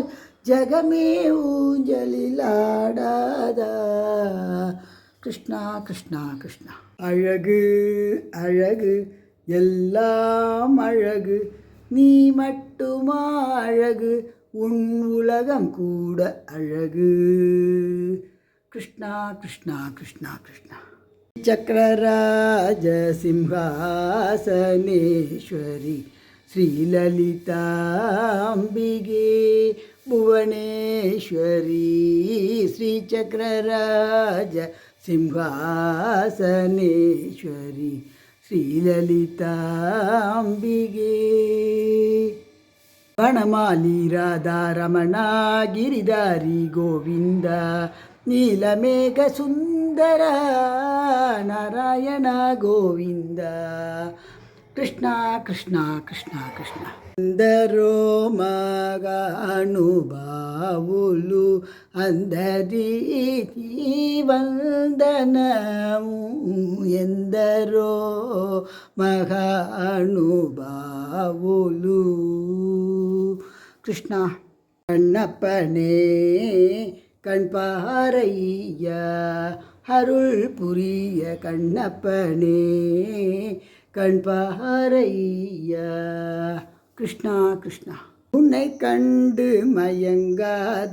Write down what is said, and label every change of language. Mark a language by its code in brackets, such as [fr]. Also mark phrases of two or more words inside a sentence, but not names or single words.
[ta] ஜகமே ஊஞ்சலில் ஆடாதா கிருஷ்ணா கிருஷ்ணா கிருஷ்ணா அழகு அழகு எல்லாம் அழகு நீ மட்டுமா அழகு உன் உலகம் கூட அழகு கிருஷ்ணா கிருஷ்ணா கிருஷ்ணா கிருஷ்ணா சக்கரராஜ [sa] सिंहासनेश्वरी श्रीललिताम्बिके भुवनेश्वरी श्री चक्रराज सिंहासनेश्वरी श्रीललिताम्बिके वनमाली राधा रमणा गिरिधारी गोविंद नीलमेघ सुंदर नारायण गोविंद कृष्णा कृष्णा कृष्णा कृष्णा ఎందరో [te] మగానుభావులు అందరికీ వందనము ఎందరో మగానుభావులు కృష్ణ [ta] கண்ணப்பனே கண்பாரையா அருள் புரிய கண்ணப்பனே கண்பாரையா கிருஷ்ணா கிருஷ்ணா உன்னை கண்டு மயங்காத